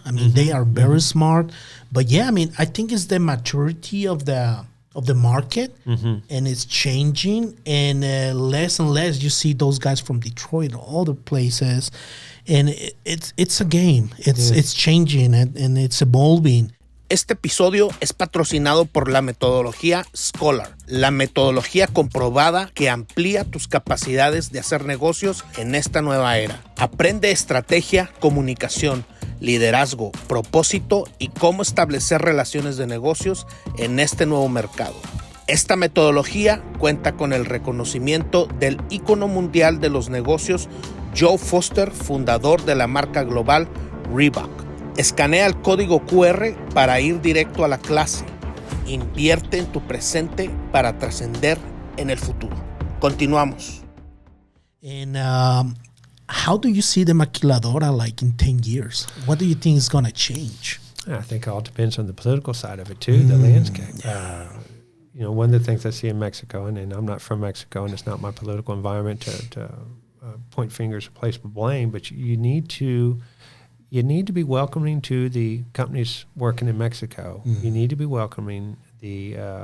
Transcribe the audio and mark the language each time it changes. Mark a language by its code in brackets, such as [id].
[en] I mean, they are very smart. But yeah, I mean, I think it's the maturity of the market, and it's changing, and less and less you see those guys from Detroit or other places, and it's a game. It's changing and it's evolving. [es] Este episodio es patrocinado por la metodología Scholar, la metodología comprobada que amplía tus capacidades de hacer negocios en esta nueva era. Aprende estrategia, comunicación, liderazgo, propósito y cómo establecer relaciones de negocios en este nuevo mercado. Esta metodología cuenta con el reconocimiento del ícono mundial de los negocios Joe Foster, fundador de la marca global Reebok. Escanea el código QR para ir directo a la clase. Invierte en tu presente para trascender en el futuro. Continuamos. [en] And how do you see the maquiladora like in 10 years? What do you think is going to change? I think it all depends on the political side of it too, the landscape. You know, one of the things I see in Mexico, and I'm not from Mexico, and it's not my political environment to point fingers or place blame, but you need to be welcoming to the companies working in Mexico. You need to be welcoming the